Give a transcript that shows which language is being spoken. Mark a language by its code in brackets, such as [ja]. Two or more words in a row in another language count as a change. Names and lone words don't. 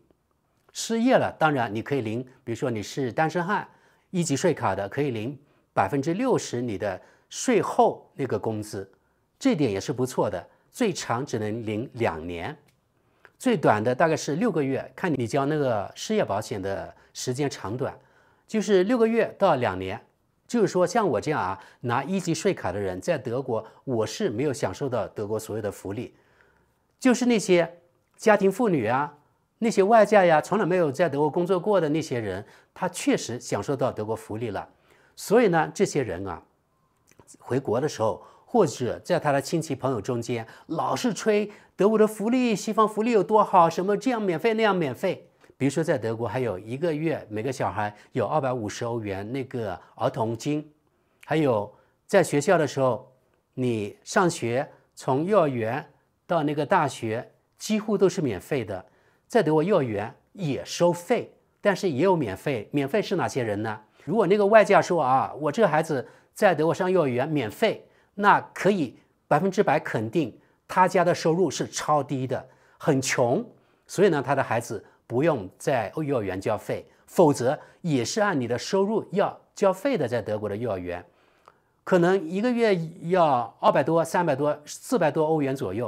[zh] 失業了，當然你可以領，比如說你是單身漢，1級稅卡的可以領60%你的稅後那個工資，這點也是不錯的。最長只能領2年。最短的大概是6個月，看你交那個失業保險的時間長短，就是6個月到2年。就是說，像我這樣拿1級稅卡的人，在德國我是沒有享受到德國所謂的福利。就是那些家庭婦女那些外嫁從來沒有在德國工作過的那些人，他確實享受到德國福利了。所以呢，這些人回國的時候，或者在他的親戚朋友中間老是吹德國的福利，西方福利有多好，什麼這樣免費那樣免費。比如說在德國還有1個月每個小孩有250歐元那個兒童金，還有在學校的時候你上學從幼兒園到那個大學幾乎都是免費的。在德國幼兒園也收費，但是也有免費。免費是哪些人呢？如果那個外嫁說我這個孩子在德國上幼兒園免費，那可以100%肯定他家的收入是超低的，很窮，所以呢，他的孩子不用在幼兒園交費，否則也是按你的收入要交費的，在德國的幼兒園，可能一個月要200多、300多、400多歐元左右。